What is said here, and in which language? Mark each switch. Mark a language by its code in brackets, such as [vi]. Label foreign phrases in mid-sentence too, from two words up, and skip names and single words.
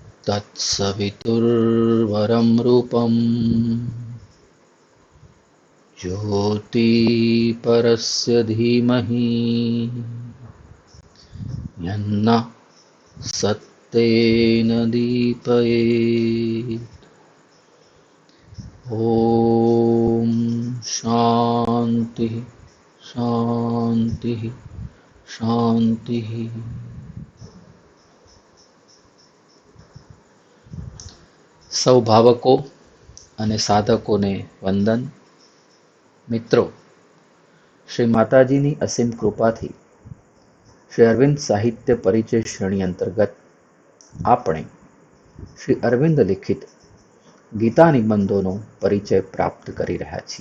[sa] तत्सवितुर्वरं रूपं ज्योति परस्य धीमहि यन्नः सत्तेन दीपयेत्। ॐ शांति शांति शांति। [gu] સૌ ભાવકો અને સાધકોને વંદન. મિત્રો, શ્રી માતાજીની અસીમ કૃપાથી શ્રી અરવિંદ સાહિત્ય પરિચય શ્રેણી અંતર્ગત આપણે શ્રી અરવિંદ લિખિત ગીતા નિબંધોનો પરિચય પ્રાપ્ત કરી રહ્યા છીએ.